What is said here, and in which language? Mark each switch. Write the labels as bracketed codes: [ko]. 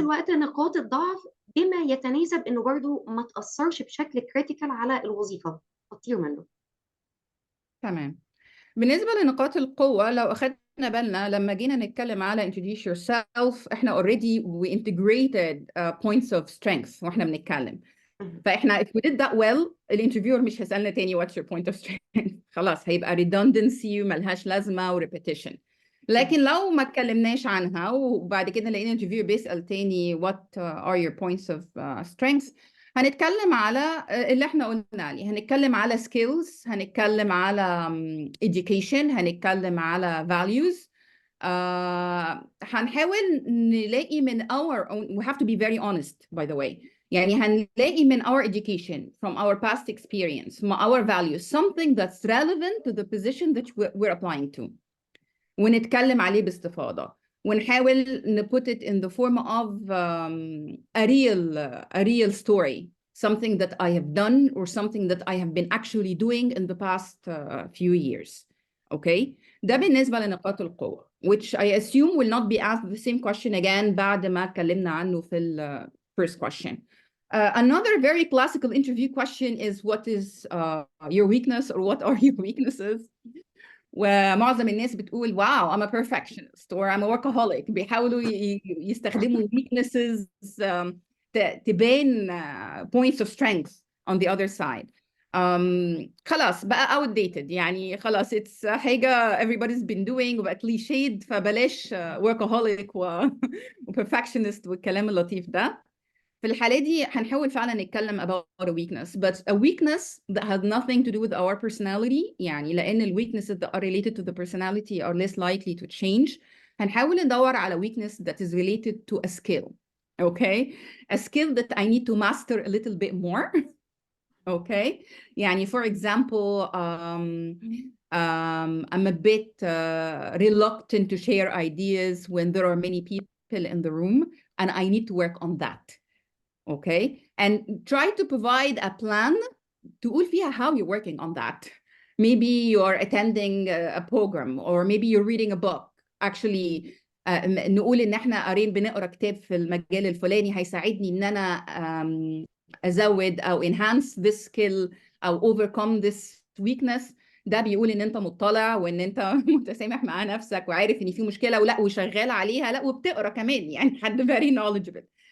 [ar] الوقت نقاط الضعف بما يتناسب إنه برضو ما تأثرش بشكل كريتيكال على الوظيفة تطير منه. تمام. بالنسبة لنقاط القوة، لو أخدنا بالنا لما جينا نتكلم على [en] introduce yourself، [ar] احنا [en] already we integrated points of strength [ar] واحنا بنتكلم. مهم. [en] فاحنا if we did that well، [ar] الانترفيور مش هيسألنا تاني [en] what's your point of strength. [ar] خلاص هيبقى redundancy وملهاش لازمة و repetition. مهم. لكن لو ما اتكلمناش عنها وبعد كده لقينا الانترفيور بيسأل تاني [en] what are your points of strengths، [ar] هنتكلم على اللي احنا قلنا عليه. هنتكلم على skills، هنتكلم على education، هنتكلم على values. هنحاول نلاقي من [en] our own. We have to be very honest by the way. [ar] يعني هنلاقي من [en] our education, from our past experience, from our values, something that's relevant to the position that we're applying to. [ar] ونتكلم عليه باستفاضة. [en] ونحاول put it in the form of a real story. Something that I have done or something that I have been actually doing in the past few years. [ar] Okay? ده بالنسبة لنقاط القوة. [en] Which I assume will not be asked the same question again [ar] بعد ما اتكلمنا عنه في [en] first question. Another very classical interview question is what is your weakness or what are your weaknesses? [ar] ومعظم الناس بتقول [en] wow I'm a perfectionist or I'm a workaholic. [ar] بيحاولوا يستخدموا [en] weaknesses تبان points of strength on the other side. [ar] خلاص بقى outdated. يعني خلاص it's حاجة [en] everybody's been doing [ar] وبقى cliched، فبلاش workaholic و perfectionist والكلام اللطيف ده. في الحالة دي هنحاول فعلا نتكلم [en] about a weakness, but a weakness that has nothing to do with our personality. [ar] يعني لأن ال [en] weaknesses that are related to the personality are less likely to change. [ar] هنحاول ندور على [en] weakness that is related to a skill. Okay? A skill that I need to master a little bit more. Okay? يعني for example, I'm a bit reluctant to share ideas when there are many people in the room, and I need to work on that. Okay, and try to provide a plan [ar] تقول فيها [en] how you're working on that. Maybe you're attending a program or maybe you're reading a book. [ar] Actually نقول ان احنا بنقرا كتاب في المجال الفلاني هيساعدني ان انا ازود او [en] enhance this skill [ar] او [en] overcome this weakness. [ar] ده بيقول ان انت مطلع وان انت متسامح مع نفسك وعارف ان في مشكله ولا وشغال عليها، لا وبتقرا كمان، يعني حد [en] very knowledgeable.